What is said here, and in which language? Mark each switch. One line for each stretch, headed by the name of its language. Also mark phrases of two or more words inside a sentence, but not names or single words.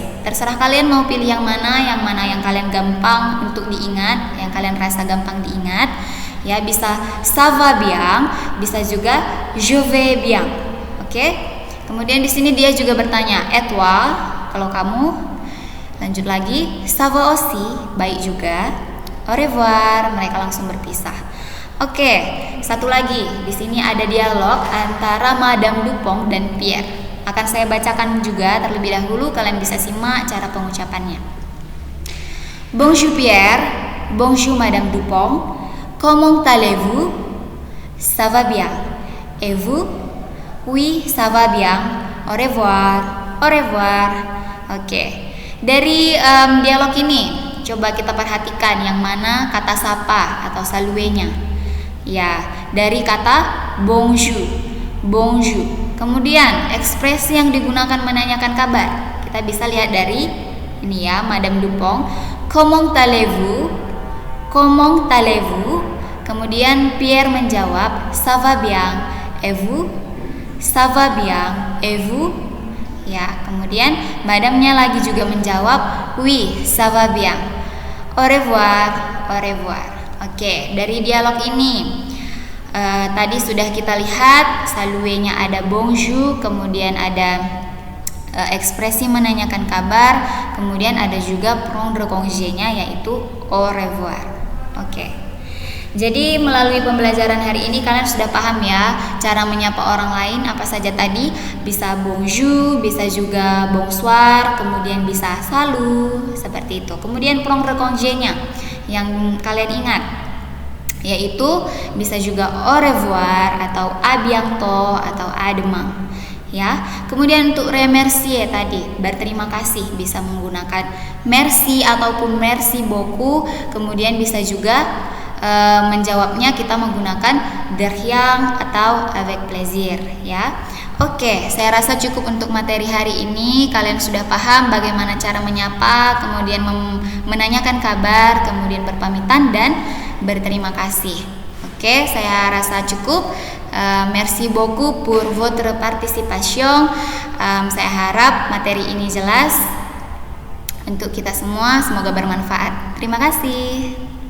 Indonesian: Terserah kalian mau pilih yang mana yang kalian gampang untuk diingat, yang kalian rasa gampang diingat ya, bisa
French: ça va bien,
Indonesian: bisa juga
French: je vais bien.
Indonesian: Oke. Kemudian di sini dia juga bertanya
French: et toi,
Indonesian: kalau kamu. Lanjut lagi,
French: ça va aussi,
Indonesian: baik juga.
French: Au revoir,
Indonesian: mereka langsung berpisah. Oke, satu lagi. Di sini ada dialog antara Madame Dupont dan Pierre. Akan saya bacakan juga terlebih dahulu, kalian bisa simak cara pengucapannya.
French: Bonjour Pierre, bonjour Madame Dupont. Comment allez-vous? Ça va bien. Et vous? Oui, ça va bien. Au revoir.
Indonesian: Oke. Dari dialog ini, coba kita perhatikan yang mana kata sapa atau saluenya. Ya, dari kata bonjour. Kemudian ekspresi yang digunakan menanyakan kabar, kita bisa lihat dari ini ya, Madame Dupont.
French: Comment allez-vous?
Indonesian: Kemudian Pierre menjawab
French: ça va bien. Et vous? Ça va bien. Et vous?
Indonesian: Ya, kemudian madamnya lagi juga menjawab
French: oui, ça va bien. Au revoir.
Indonesian: Oke, dari dialog ini tadi sudah kita lihat saluenya ada bonjour, kemudian ada ekspresi menanyakan kabar, kemudian ada juga
French: prendre congé-
Indonesian: nya yaitu
French: au revoir.
Indonesian: Oke. Jadi melalui pembelajaran hari ini kalian sudah paham ya cara menyapa orang lain apa saja tadi, bisa bonjour, bisa juga bonsoir, kemudian bisa salut, seperti itu. Kemudian
French: prendre congé-
Indonesian: nya yang kalian ingat yaitu bisa juga
French: au revoir
Indonesian: atau
French: à bientôt
Indonesian: atau
French: à demain
Indonesian: ya. Kemudian untuk remercier tadi, berterima kasih, bisa menggunakan merci ataupun
French: merci beaucoup.
Indonesian: Kemudian bisa juga menjawabnya kita menggunakan
French: de rien
Indonesian: atau
French: avec plaisir
Indonesian: ya. Oke, saya rasa cukup untuk materi hari ini. Kalian sudah paham bagaimana cara menyapa, kemudian menanyakan kabar, kemudian berpamitan dan berterima kasih. Oke, saya rasa cukup.
French: Merci beaucoup pour votre participation.
Indonesian: Saya harap materi ini jelas untuk kita semua. Semoga bermanfaat. Terima kasih.